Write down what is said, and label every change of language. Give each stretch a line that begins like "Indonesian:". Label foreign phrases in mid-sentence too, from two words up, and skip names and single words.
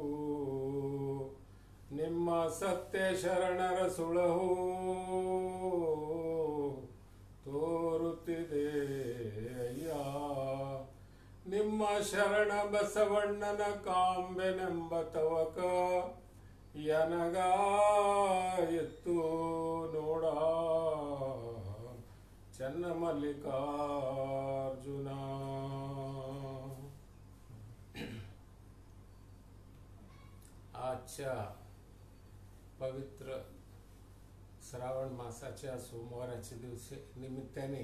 Kannada: ನಿಮ್ಮ ಸತ್ಯ ಶರಣರ ಸುಳಹು ತೋರುತ್ತಿದೆ ಅಯ್ಯ. ನಿಮ್ಮ ಶರಣ ಬಸವಣ್ಣನ ಕಾಂಬೆನೆಂಬ ತವಕ ಎನಗ ಎತ್ತು ನೋಡ. चन्नमल्लिकार्जुना.
Marathi: आजच्या पवित्र श्रावण मासाच्या सोमवाराच्या दिवशी निमित्ताने